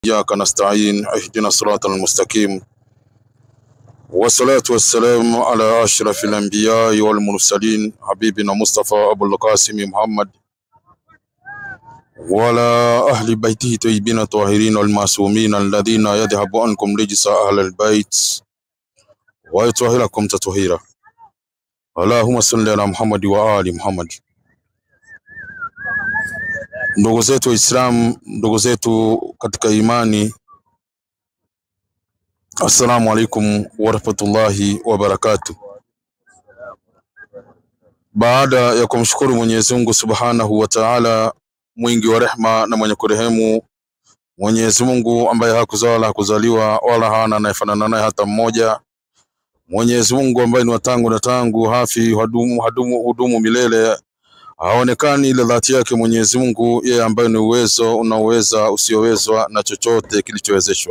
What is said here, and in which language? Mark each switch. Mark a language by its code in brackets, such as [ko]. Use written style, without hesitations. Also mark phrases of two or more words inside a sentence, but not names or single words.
[ar] إياك نستعين اهدنا الصراط المستقيم والصلاة والسلام على أشرف الأنبياء والمرسلين حبيبنا مصطفى أبو القاسم محمد وعلى أهل بيته طيبين الطاهرين المعصومين الذين يذهب عنكم رجس أهل البيت ويطهركم تطهيرا. اللهم صل على محمد وآل محمد. [sw] Ndugu zetu Waislamu, ndugu zetu katika imani, [ar] السلام عليكم ورحمة الله وبركاته. [sw] Baada ya kumshukuru Mwenyezi Mungu [ar] سبحانه وتعالى, [sw] mwingi wa rehma na mwenye kurehemu, Mwenyezi Mungu ambaye hakuzala hakuzaliwa wala hana anayefanana naye hata mmoja, Mwenyezi Mungu ambaye ni watangu na tangu, hafi hudumu milele, haonekani ile dhati yake Mwenyezi Mungu, yeye ambaye ni uwezo unaoweza usiowezwa na chochote kilichowezeshwa.